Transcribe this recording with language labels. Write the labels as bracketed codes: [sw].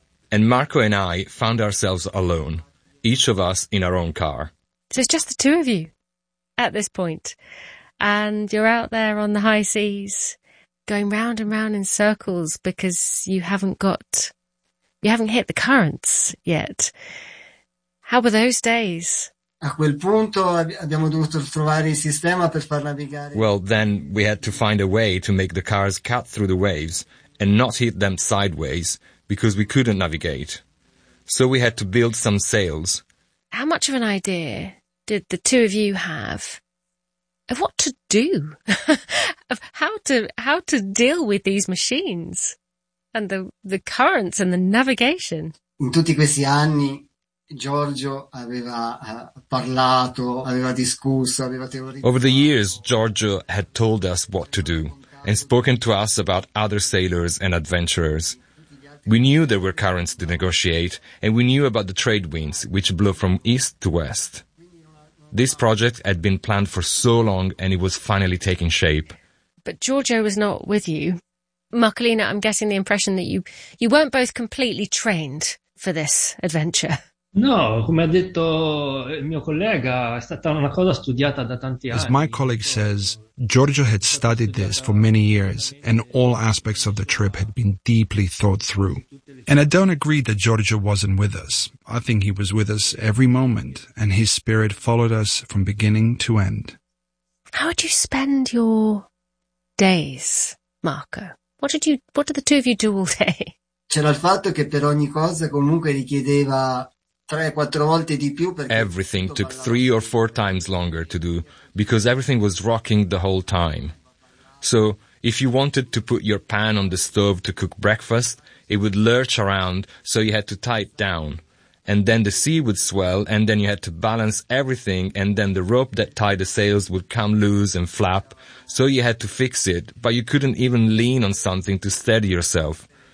[en] And Marco and I found ourselves alone, each of us in our own car. So it's just the two of you at this point. And you're out there on the high seas going round and round in circles because you haven't hit the currents yet. How were those days? [it] A quel punto abbiamo dovuto trovare il sistema per far navigare. [en] Well, then we had to find a way to make the cars cut through the waves and not hit them sideways because we couldn't navigate. So we had to build some sails. How much of an idea did the two of you have of what to do, of how to deal with these machines and the currents and the navigation. [it] In tutti questi anni Giorgio aveva parlato, aveva discusso, aveva teorizzato. [en] Over the years Giorgio had told us what to do and spoken to us about other sailors and adventurers. We knew there were currents to negotiate, and we knew about the trade winds, which blew from east to west. This project had been planned for so long, and it was finally taking shape. But Giorgio was not with you. Marcolina, I'm getting the impression that you weren't both completely trained for this adventure. [it] No, come ha detto il mio collega, è stata una cosa studiata da tanti anni. [en] As my colleague says, Giorgio had studied this for many years, and all aspects of the trip had been deeply thought through. And I don't agree that Giorgio wasn't with us. I think he was with us every moment, and his spirit followed us from beginning to end. How would you spend your days, Marco? What did the two of you do all day? [it] C'era il fatto che per ogni cosa comunque richiedeva 3-4 volte di più perché [en] everything took 3 or 4 times longer to do because everything was rocking the whole time. So if you wanted to put your pan on the stove to cook breakfast, it would lurch around, so you had to tie it down. And then the sea would swell, and then you had to balance everything, and then the rope that tied the sails would come loose and flap, so you had to fix it, but you couldn't even lean on something to steady yourself.